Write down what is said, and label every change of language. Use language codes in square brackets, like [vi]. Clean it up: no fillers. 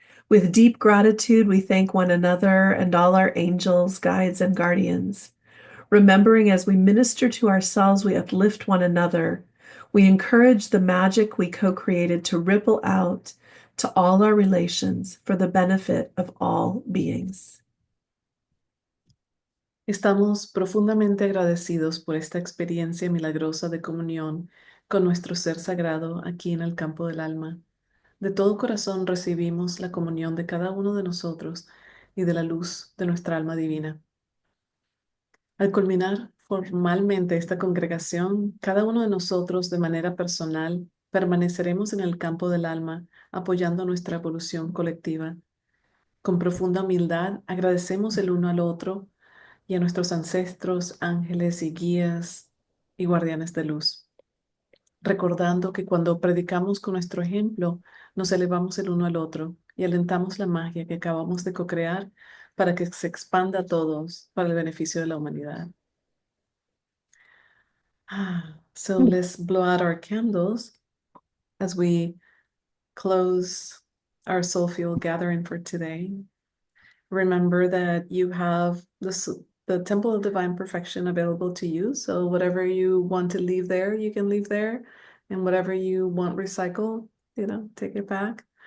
[en] With deep gratitude, we thank one another and all our angels, guides, and guardians. Remembering as we minister to ourselves, we uplift one another. We encourage the magic we co created to ripple out to all our relations for the benefit of all beings. [es] Estamos profundamente agradecidos por esta experiencia milagrosa de comunión con nuestro ser sagrado aquí en el campo del alma. De todo corazón recibimos la comunión de cada uno de nosotros y de la luz de nuestra alma divina. Al culminar formalmente esta congregación, cada uno de nosotros de manera personal permaneceremos en el campo del alma apoyando nuestra evolución colectiva. Con profunda humildad agradecemos el uno al otro y a nuestros ancestros, ángeles y guías y guardianes de luz, recordando que cuando predicamos con nuestro ejemplo, nos elevamos el uno al otro y alentamos la magia que acabamos de co-crear para que se expanda a todos para el beneficio de la humanidad. [en] So let's blow out our candles as we close our soul field gathering for today. Remember that you have the Temple of Divine Perfection available to you. So whatever you want to leave there, you can leave there. And whatever you want recycled, take it back.